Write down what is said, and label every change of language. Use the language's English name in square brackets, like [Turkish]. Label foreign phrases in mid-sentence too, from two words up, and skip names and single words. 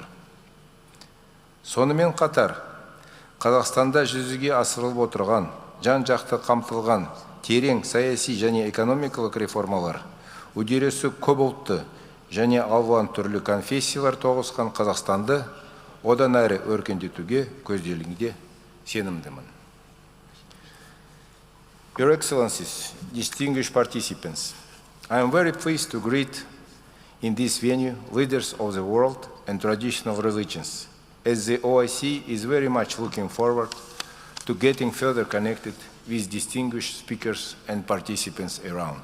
[Kazakh] Сонымен қатар, Қазақстанда жүзеге асырылып отырған, жан-жақты қамтылған терең саяси және экономикалық реформалар, үдерісі көп ұлтты және алуан түрлі конфессиялар тоғысқан Қазақстанды одан әрі өркендетуге көзделгенде сенімдімін. [English] Your Excellencies, distinguished participants, I am very pleased to greet in this venue leaders of the world and traditional religions, as the OIC is very much looking forward to getting further connected with distinguished speakers and participants around.